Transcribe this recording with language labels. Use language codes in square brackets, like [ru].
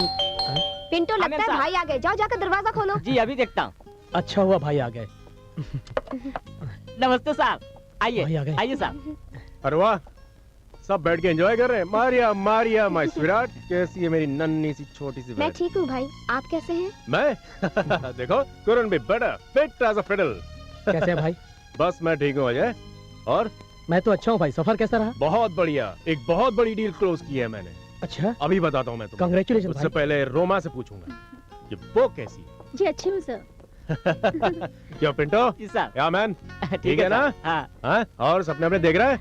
[hi] Pinto, लगता है भाई आ गए। जाओ जाकर दरवाजा खोलो। जी अभी देखता हूँ। अच्छा हुआ भाई आ गए। नमस्ते साहब, आइए भाई आ गए। आइए साहब। अरे वाह, सब बैठ के एंजॉय कर रहे हैं। मारिया मारिया [en] my sweetheart, [hi] कैसी है मेरी नन्ही सी छोटी सी मैं ठीक हूँ भाई, आप कैसे हैं? मैं देखो [en] couldn't be better, fit as a fiddle। [hi] कैसे है भाई? बस मैं ठीक हूँ अजय। और मैं तो अच्छा हूँ भाई। सफर कैसा रहा? बहुत बढ़िया, एक बहुत बड़ी डील क्लोज की है मैंने। अच्छा, अभी बताता हूँ मैं तुम्हें। कांग्रेचुलेशन। उससे पहले रोमा से पूछूंगा कि वो कैसी है। जी अच्छी हूँ सर। क्या पिंटो? जी साहब। [en] yeah man [hi] ठीक है ना? हाँ हाँ, और सपने अपने देख रहा है?